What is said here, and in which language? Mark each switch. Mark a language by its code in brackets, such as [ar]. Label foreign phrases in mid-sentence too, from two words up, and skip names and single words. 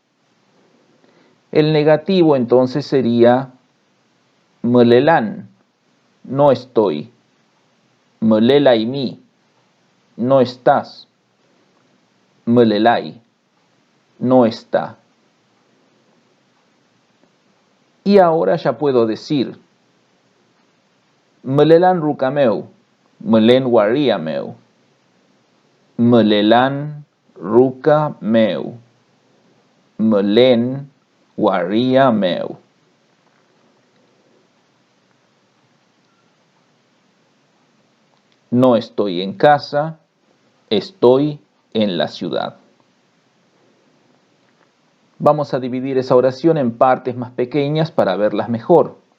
[es] El negativo entonces sería melelan, no estoy. Melelaimi, no estás. Melelai, no está. Y ahora ya puedo decir [arn] melelan ruca meu, melen waria meu. Melelan ruca meu, melen waria meu. [es] No estoy en casa, estoy en la ciudad. Vamos a dividir esa oración en partes más pequeñas para verlas mejor.